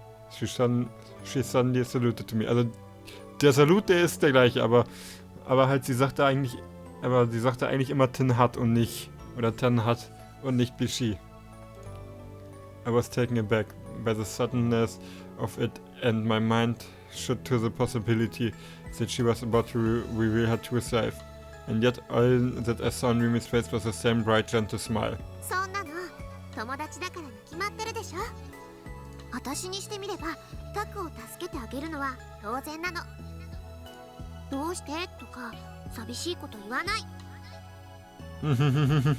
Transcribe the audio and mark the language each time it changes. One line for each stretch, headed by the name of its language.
English: She suddenly saluted to me.
German: Also der Salut, der ist der gleiche, aber halt sie sagte eigentlich immer Tenhat und nicht, oder Tenhat und nicht Bishi.
English: I was taken aback by the suddenness of it and my mind shot to the possibility that she was about to reveal her true self. And yet all that I saw on Remy's face was the same bright, gentle smile.
Japanese: そんなの友達だからに決まってるでしょ。私にしてみればタクを助けてあげるのは当然なの。どうしてとか寂しいこと言わない。